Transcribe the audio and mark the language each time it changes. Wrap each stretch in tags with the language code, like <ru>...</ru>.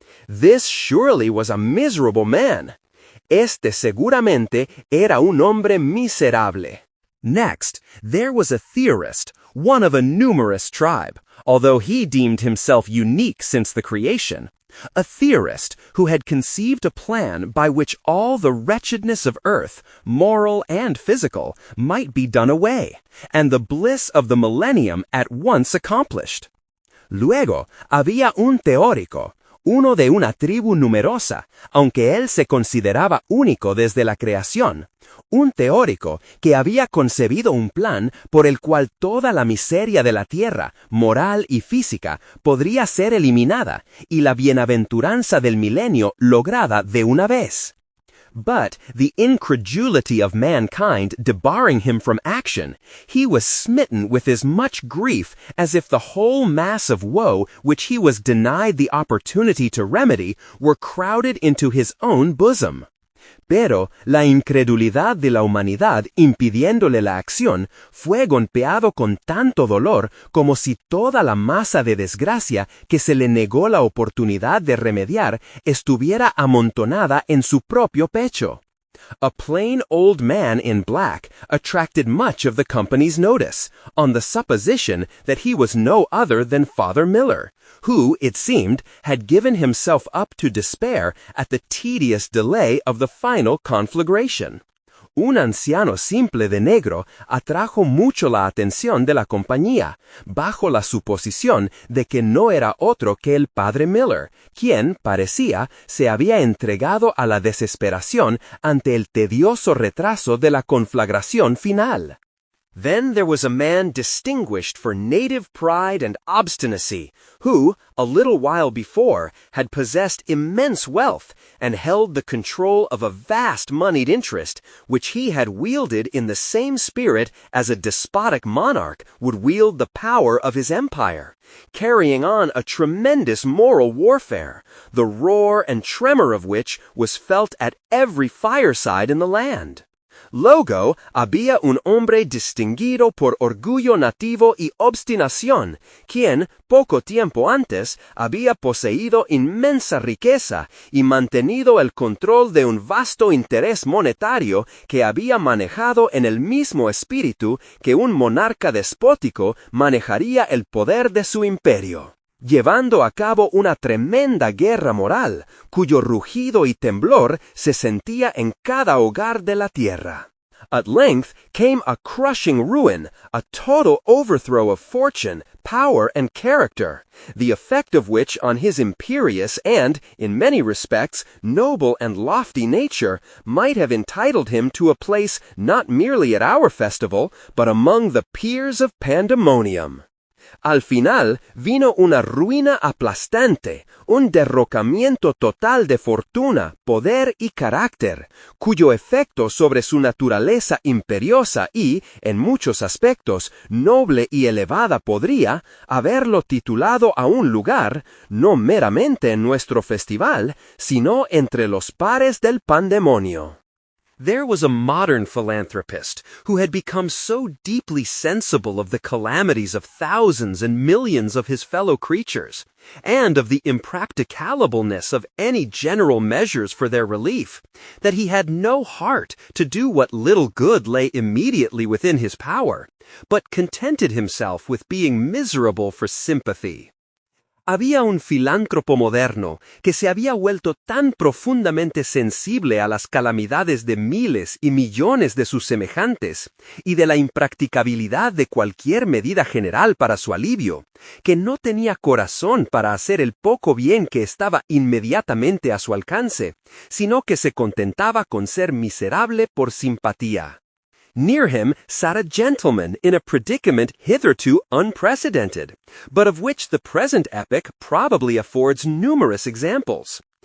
<en>This surely was a miserable man.</en> <es>Este seguramente era un hombre miserable.</es> <en>Next, there was a theorist, one of a numerous tribe, although he deemed himself unique since the creation. A theorist who had conceived a plan by which all the wretchedness of earth, moral and physical, might be done away, and the bliss of the millennium at once accomplished.</en> <es>Luego, había un teórico, uno de una tribu numerosa, aunque él se consideraba único desde la creación, un teórico que había concebido un plan por el cual toda la miseria de la tierra, moral y física, podría ser eliminada y la bienaventuranza del milenio lograda de una vez.</es> <en>But the incredulity of mankind debarring him from action, he was smitten with as much grief as if the whole mass of woe which he was denied the opportunity to remedy were crowded into his own bosom.</en> <es>Pero la incredulidad de la humanidad impidiéndole la acción fue golpeado con tanto dolor como si toda la masa de desgracia que se le negó la oportunidad de remediar estuviera amontonada en su propio pecho.</es> <en>A plain old man in black attracted much of the company's notice, on the supposition that he was no other than Father Miller, who, it seemed, had given himself up to despair at the tedious delay of the final conflagration.</en> <es>Un anciano simple de negro atrajo mucho la atención de la compañía, bajo la suposición de que no era otro que el padre Miller, quien, parecía, se había entregado a la desesperación ante el tedioso retraso de la conflagración final.</es> <en>Then there was a man distinguished for native pride and obstinacy, who, a little while before, had possessed immense wealth and held the control of a vast moneyed interest, which he had wielded in the same spirit as a despotic monarch would wield the power of his empire, carrying on a tremendous moral warfare, the roar and tremor of which was felt at every fireside in the land.</en> <es>Luego había un hombre distinguido por orgullo nativo y obstinación, quien, poco tiempo antes, había poseído inmensa riqueza y mantenido el control de un vasto interés monetario que había manejado en el mismo espíritu que un monarca despótico manejaría el poder de su imperio, llevando a cabo una tremenda guerra moral, cuyo rugido y temblor se sentía en cada hogar de la tierra.</es> <en>At length came a crushing ruin, a total overthrow of fortune, power, and character, the effect of which on his imperious and, in many respects, noble and lofty nature might have entitled him to a place not merely at our festival, but among the peers of pandemonium.</en> <es>Al final vino una ruina aplastante, un derrocamiento total de fortuna, poder y carácter, cuyo efecto sobre su naturaleza imperiosa y, en muchos aspectos, noble y elevada podría haberlo titulado a un lugar, no meramente en nuestro festival, sino entre los pares del pandemonio.</es> <en>There was a modern philanthropist who had become so deeply sensible of the calamities of thousands and millions of his fellow creatures, and of the impracticableness of any general measures for their relief, that he had no heart to do what little good lay immediately within his power, but contented himself with being miserable for sympathy.</en> <es>Había un filántropo moderno que se había vuelto tan profundamente sensible a las calamidades de miles y millones de sus semejantes y de la impracticabilidad de cualquier medida general para su alivio, que no tenía corazón para hacer el poco bien que estaba inmediatamente a su alcance, sino que se contentaba con ser miserable por simpatía.</es> <en>Near him sat a gentleman in a predicament hitherto unprecedented, but of which the present epoch probably affords numerous examples.</en>